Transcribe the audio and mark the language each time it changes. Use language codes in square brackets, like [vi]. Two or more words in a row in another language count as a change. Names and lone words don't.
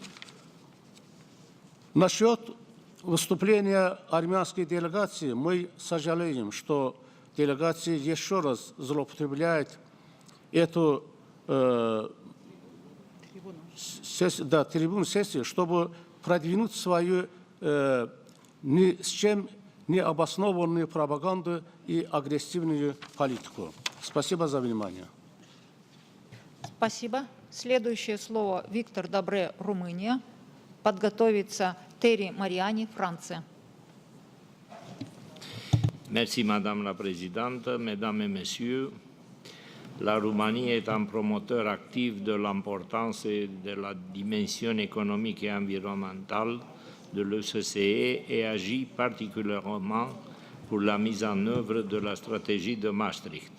[ru] Насчет выступления армянской делегации мы сожалеем, что делегация еще раз злоупотребляет эту трибуну сессии, чтобы продвинуть свою ни с чем необоснованную пропаганду и агрессивную политику. Спасибо за внимание. Спасибо. Следующее слово Виктор Добре, Румыния. Подготовится Терри Мариани, Франция. [fr] Merci Madame la Présidente, Mesdames et Messieurs. La Roumanie est un promoteur actif de l'importance et de la dimension économique et environnementale de l'OCDE et agit particulièrement pour la mise en œuvre de la stratégie de Maastricht.